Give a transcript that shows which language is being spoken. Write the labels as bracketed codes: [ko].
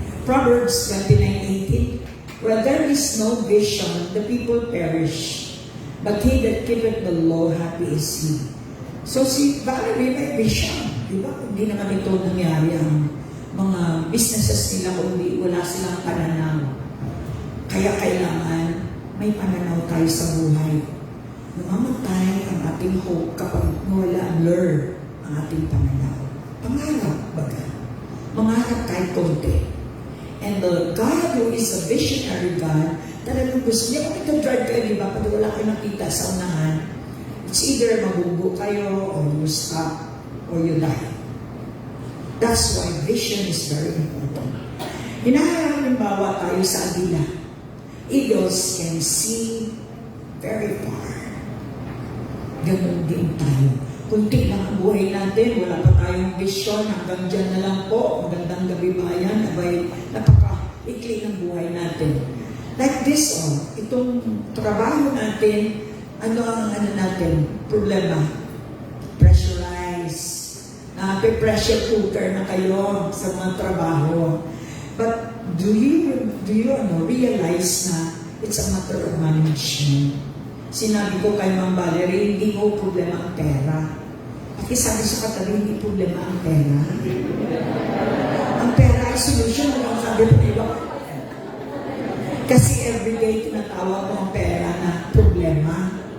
[en] Proverbs 29:18, where there is no vision, the people perish. But he that keepeth the law, happy is he. [tl] So si Valerie may vision. Diba? Hindi naman ito nangyari ang mga businesses nila kung wala silang pananaw. Kaya kailangan may pananaw tayo sa buhay. Namamatay ang ating hope kapag wala blur ang ating pananaw. Pangarap baga. Mangarap kahit konti. [en] And the God who is a visionary God, [tl] talagang gusto niya kung ito-drive kayo, di ba? Pag wala kayo nakita sa unahan, it's either mabubo kayo, [en] or you stop, or you die. That's why vision is very important. [tl] Halimbawa tayo sa Adila. [en] Eagles can see very far. [tl] Ganun din tayo. Kunti lang ang buhay natin, wala pa tayong vision, hanggang dyan na lang po. Magandang gabi bayan, abay, napaka-ikli ng buhay natin. Like this, itong trabaho natin, ano ang natin, problema? Pressurize. Pressure cooker na kayo sa mga trabaho. But [en] do you realize na it's a matter of management? [tl] Sinabi ko kay Ma'am Valerie, hindi mo problema ang pera. Kasi sabi sa katabi, hindi problema ang pera. Ang pera ay solution, ang sabi ko iba. Kasi everyday tinatawag mo ang pera na problema.